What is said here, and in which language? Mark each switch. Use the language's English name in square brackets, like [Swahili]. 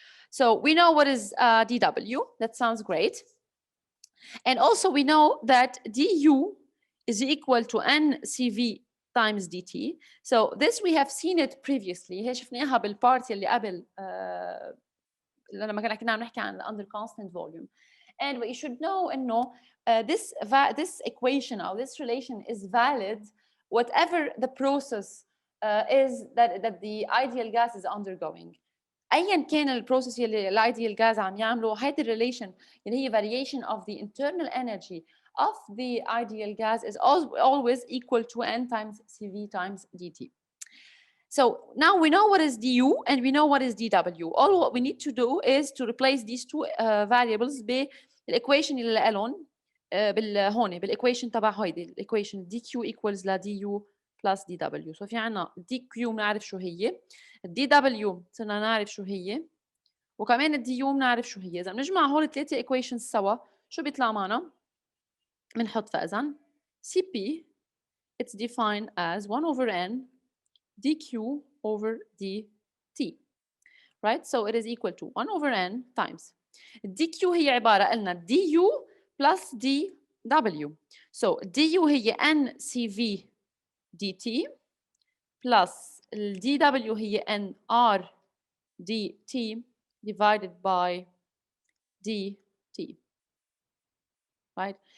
[English] So we know what is dW. That sounds great. And also we know that du is equal to ncv times dt. So this we have seen it previously. [Arabic] هي شفناها بالبارت اللي قبل لما كنا عم نحكي عن [English] under constant volume. And what you should know إنه this equation or this relation is valid whatever the process is that the ideal gas is undergoing. [Arabic] ايا كان البروسيس اللي الايديال جاز عم يعمله، هيدي الريليشن اللي هي [English] variation of the internal energy of the ideal gas is always equal to n times cv times dt. So now we know what is du and we know what is dw. All what we need to do is to replace these two variables [Arabic] بالايكويشن اللي لهم هون بالايكويشن تبع هيدي الايكويشن [English] dq equals ل du plus dw. [Arabic] So في عنا dq بنعرف شو هي، dw صرنا نعرف شو هي، وكمان du بنعرف شو هي. إذا بنجمع هول الثلاثة equations سوا شو بيطلع معنا؟ بنحط فإذا [English] Cp it's defined as 1 over n dq over dt, right? So it is equal to 1 over n times dq [Arabic] هي عبارة قلنا [English] du plus dw. So du هي ncv dt plus dw هي nr dt divided by dt, right?